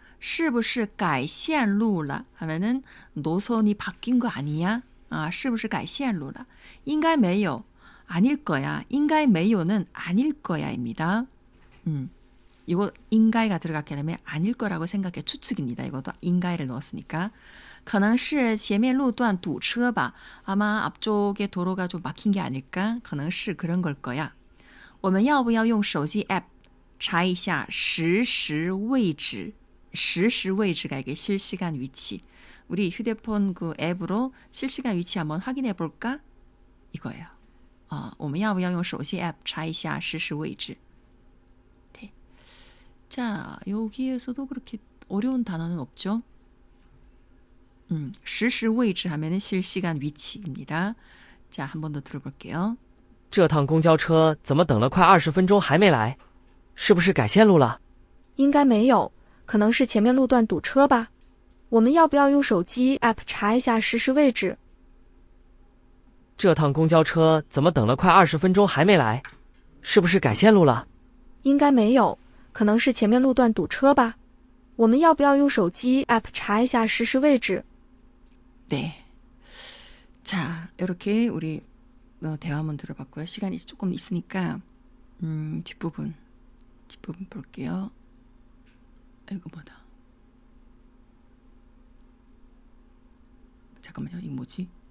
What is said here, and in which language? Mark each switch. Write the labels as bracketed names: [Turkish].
[Chinese] 是不是改线路了 [Korean] 하면은 노선이 바뀐 거 아니야? [Chinese] 是不是改线路了?应该没有 [Korean] 아닐 거야. [Chinese] 应该没有 [Korean] 는 아닐 거야입니다. 이거 인가이가 들어갔기 때문에 아닐 거라고 생각해. 추측입니다. 이것도 인가이를 넣었으니까. [Chinese] 可能是前面路段堵车吧. [Korean] 아마 앞쪽에 도로가 좀 막힌 게 아닐까? 可能是 그런 걸 거야. [Chinese] 我们要不要用手机 앱查一下实时位置? [Korean] 实时 位置가 이게 실시간 위치. 우리 휴대폰 그 앱으로 실시간 위치 한번 확인해 볼까? 이거예요. [Chinese] 我们要不要用手机 앱查一下实时位置? [Korean] 네. 자, 여기에서도 그렇게 어려운 단어는 없죠? 实时位置 하면은 실시간 위치입니다. 자, 한 번 더 들어볼게요. [Chinese] 这趟公交车怎么等了快20分钟还没来？是不是改线路了？应该没有，可能是前面路段堵车吧。我们要不要用手机 app 查一下实时位置？这趟公交车怎么等了快20分钟还没来？是不是改线路了？应该没有，可能是前面路段堵车吧。我们要不要用手机 app 查一下实时位置？ [Korean] 네. 자, 이렇게 우리 대화 한번 들어봤고요. 시간이 조금 있으니까 뒷부분 볼게요. 이거 뭐다? 잠깐만요. 이거 뭐지?